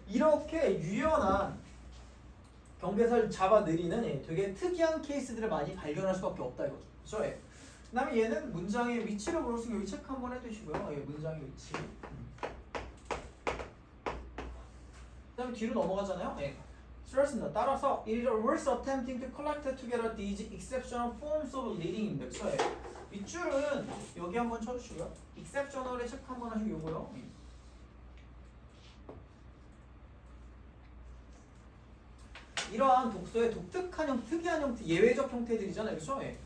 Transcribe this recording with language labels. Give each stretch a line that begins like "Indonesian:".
Korean: 이렇게 유연한 경계선을 잡아 내리는 되게 특이한 케이스들을 많이 발견할 수밖에 없다 이거죠. 그쵸? 그 다음에 얘는 문장의 위치를 물었으면 여기 체크 한번 해두시고요. 문장의 위치. 그 다음에 뒤로 넘어가잖아요. 쓰였습니다.
English: 따라서 it was attempting to collect together these exceptional forms of reading입니다.
Korean: 그쵸? 윗줄은 여기 한번 쳐주시고요. exceptional에 체크 한번 하시고 요거요. 이러한 독서의 독특한 형태, 특이한 형태, 예외적 형태들이잖아요. 그쵸?